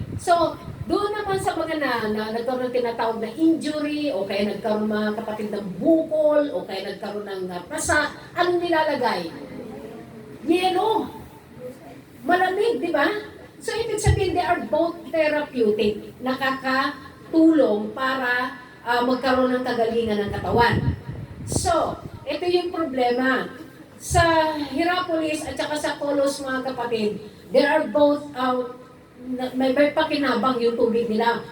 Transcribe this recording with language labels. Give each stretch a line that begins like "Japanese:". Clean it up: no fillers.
Filipino: So, doon naman sa mga nagkaroon ng tinatawag na injury, o kaya nagkaroon mga kapatid ng bukol, o kaya nagkaroon ng pasa, anong nilalagay? Yelo. Malamig, di ba?
English: So,
Filipino: ibig sabihin,
English: they are both therapeutic.
Filipino: Nakakatulong para magkaroon ng kagalingan ng katawan. So, ito yung problema. Sa Hierapolis at saka sa Colossus, mga kapatid,
English: there are both
Filipino: may pakinabang yung tubig nila.